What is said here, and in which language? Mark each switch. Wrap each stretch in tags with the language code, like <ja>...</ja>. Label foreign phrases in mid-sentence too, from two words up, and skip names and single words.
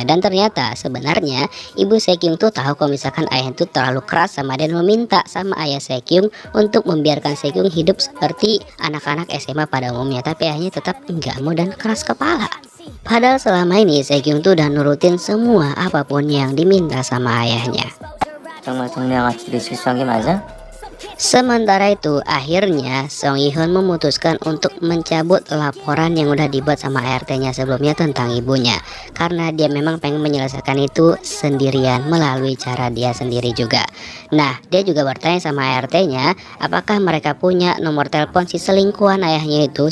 <id>Dan ternyata sebenarnya ibu Sekyung tuh tahu kalau misalkan ayah itu terlalu keras sama dia, dan meminta sama ayah Sekyung untuk membiarkan Sekyung hidup seperti anak-anak SMA pada umumnya. Tapi ayahnya tetap nggak mau dan keras kepala. Padahal selama ini Sekyung tuh udah nurutin semua apapun yang diminta sama ayahnya.</id> <ko>정말 동네아가씨들이 실수한 게 맞아?</ko> <id>Sementara itu akhirnya Song Yi-hun memutuskan untuk mencabut laporan yang udah dibuat sama ART-nya sebelumnya tentang ibunya, karena dia memang pengen menyelesaikan itu sendirian melalui cara dia sendiri juga. Nah, dia juga bertanya sama ART-nya apakah mereka punya nomor telepon si selingkuhan ayahnya itu.</id>